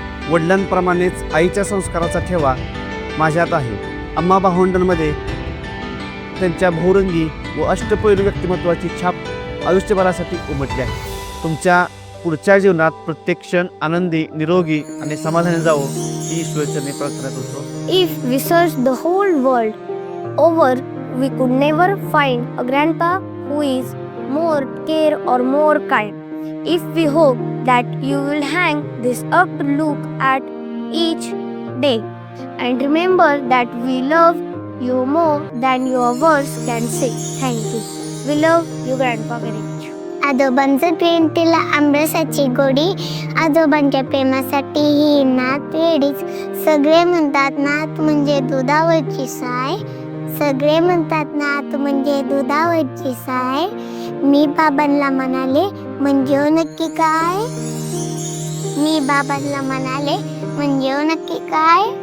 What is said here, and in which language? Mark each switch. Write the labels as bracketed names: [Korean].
[Marathi] वडिलांप्रमाणेच आईच्या संस्काराचा ठेवा माझ्यात आहे. आम्हा भावंडांमध्ये त्यांच्या बहुरंगी व अष्टपैलू व्यक्तिमत्वाची छाप आयुष्यभरासाठी उमटली आहे. तुमच्या पुढच्या जीवनात प्रत्येक क्षण आनंदी, निरोगी आणि समाधानी जावं ही ईश्वरचरणी प्रार्थना करतो. [English] If we search the whole world over, we could never find a grandpa who is more care or more kind. If we hope that you will hang this up to look at each day and remember that we love you more than your words can say. Thank you. We love you, Grandpa, very much. [Marathi] आजोबांचं प्रेम तिला आंबरसाची गोडी, आजोबांच्या प्रेमासाठी ही नात वेडीच. सगळे म्हणतात नात म्हणजे दुधावरची साय, सगळे म्हणतात नात म्हणजे दुधावरची साय. मी बाबांना म्हणाले म्हणजे हो नक्की काय, मी बाबांना म्हणाले म्हणजे हो नक्की काय.